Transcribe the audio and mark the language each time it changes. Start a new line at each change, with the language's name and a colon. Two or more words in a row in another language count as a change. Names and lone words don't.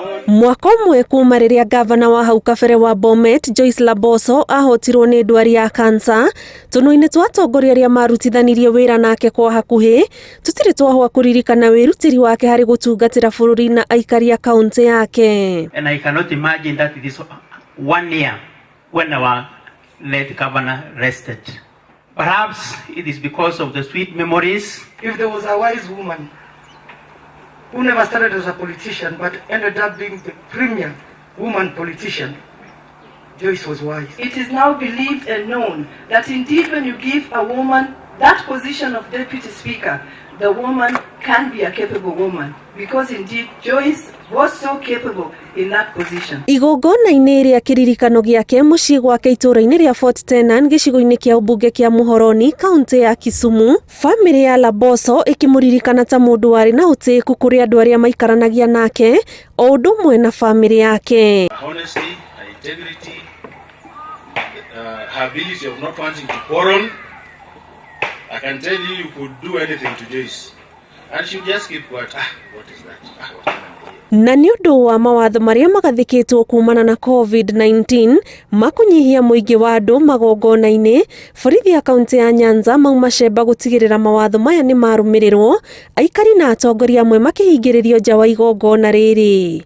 Kikuyu: Mwaka umwe kuma riria gavana wa hau kabere wa Bomet Joyce Laboso ahotirwo ni ndwari ya cancer, tunui-ini twa atongoria aria marutithanirie wira nake kwa hakuhi tutiri twahwa kuririkana wirutiri wake hari gutungatira bururi na aikari a kaunti yake.
English: And I cannot imagine that it is 1 year when our late governor rested. Perhaps it is because of the sweet memories. If there was a wise woman who never started as a politician but ended up being the premier woman politician, Joyce was wise. It is now believed and known that indeed when you give a woman that position of deputy speaker, the woman can be a capable woman, because indeed Joyce was so capable in that position.
Kikuyu: Igongona-ini ria kiririkano giake mucii gwake itura-ini ria Fort Tenan gicigo-ini kia ubunge kia Muhoroni kaunti ya Kisumu, family ya Laboso ikimuririkana ta mundu wari na utiku kuri andu aria maikaranagia nake o undu umwe na family yake.
English: Honesty, her integrity, her ability of not wanting to quarrel. I can tell you could do anything to Joyce and she just keep quiet. What is that?
Kikuyu: Na ni undu wa mawatho maria magathikitwo kumana na COVID-19 makunyihia muingi wa andu magongona-ini, borithi ya kaunti ya Nyanza mauma cemba gutigirira mawatho maya ni marumirirwo, aikari na atongoria amwe makihingiririo nja wa igongona riri.